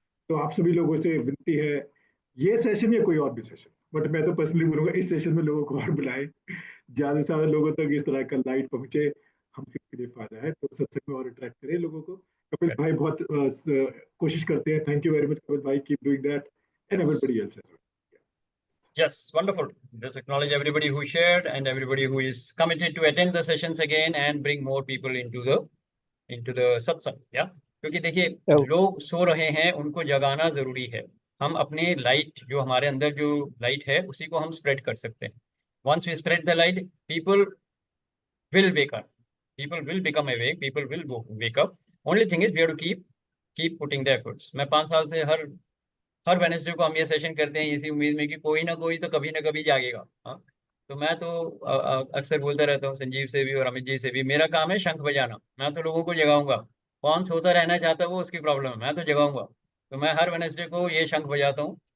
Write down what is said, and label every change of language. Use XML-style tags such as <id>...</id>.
<hi>तो आप सभी लोगों से विनती है, ये सेशन या कोई और भी सेशन, बट मैं तो पर्सनली बोलूंगा इस सेशन में लोगों को और बुलाएं, ज्यादा से ज्यादा लोगों तक इस तरह का लाइट पहुंचे, हम सबके लिए फायदा है। तो सत्संग में और अट्रैक्ट करें लोगों को। कपिल भाई बहुत कोशिश करते हैं।</hi> <en>Thank you very much Kapil भाई, keep doing that, and everybody else as well. Yes, wonderful. Let's acknowledge everybody who shared and everybody who is committed to attend the sessions again and bring more people into the satsang. Yeah,</en> <hi>क्योंकि देखिए लोग सो रहे हैं, उनको जगाना जरूरी है। हम अपने लाइट, जो हमारे अंदर जो लाइट है, उसी को हम स्प्रेड कर सकते हैं.</hi> <en>Once we spread the light, people will wake up. People will become awake. People will wake up. Only thing is we have to keep putting the efforts.</en> <hi>मैं 5 साल से हर वेडनेसडे को हम ये सेशन करते हैं इसी उम्मीद में कि कोई ना कोई तो कभी ना कभी जागेगा. हाँ, तो मैं तो अक्सर बोलता रहता हूँ संजीव से भी और अमित जी से भी, मेरा काम है शंख बजाना. मैं तो लोगों को जगाऊंगा. कौन सोता रहना चाहता है वो उसकी प्रॉब्लम है, मैं तो जगाऊंगा. तो मैं हर वेडनेसडे को ये शंख बजाता हूँ.</hi>